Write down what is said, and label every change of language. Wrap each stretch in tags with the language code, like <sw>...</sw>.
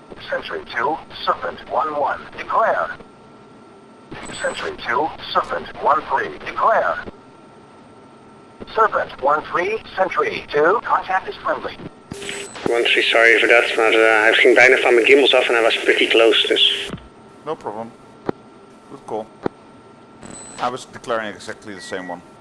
<en>Sentry 2, Serpent 1-1, declare. Sentry 2, Serpent 1-3, declare. Serpent 1-3, Sentry 2, contact is friendly.</en> <nl>1-3,</nl> <en>sorry for that,</en> <nl>maar hij ging bijna van mijn gimbals af en hij was</nl> <en>pretty close,</en> <nl>dus...</nl> <en>No problem. Good call. I was declaring exactly the same one.</en>